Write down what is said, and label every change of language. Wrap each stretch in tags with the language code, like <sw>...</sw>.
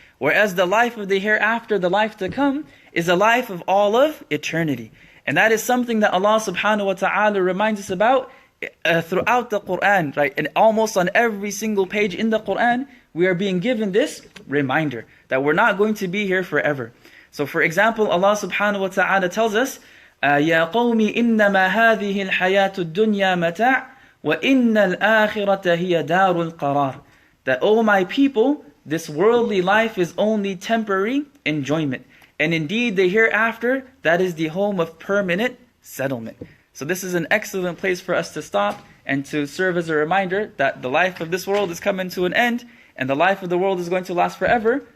<en>Whereas the life of the hereafter, the life to come, is a life of all of eternity. And that is something that Allah subhanahu wa ta'ala reminds us about throughout the Quran, right? And almost on every single page in the Quran, we are being given this reminder that we're not going to be here forever. So for example, Allah subhanahu wa ta'ala tells us,</en> <ar>يَا قَوْمِ إِنَّمَا هَذِهِ الْحَيَاةُ الدُّنْيَا مَتَاعٌ وَإِنَّ الْآخِرَةَ هِيَ دَارُ الْقَرَارِ.</ar> <en>That, O my people, this worldly life is only temporary enjoyment. And indeed, the hereafter, that is the home of permanent settlement. So this is an excellent place for us to stop and to serve as a reminder that the life of this world is coming to an end and the life of the world is going to last forever.</en>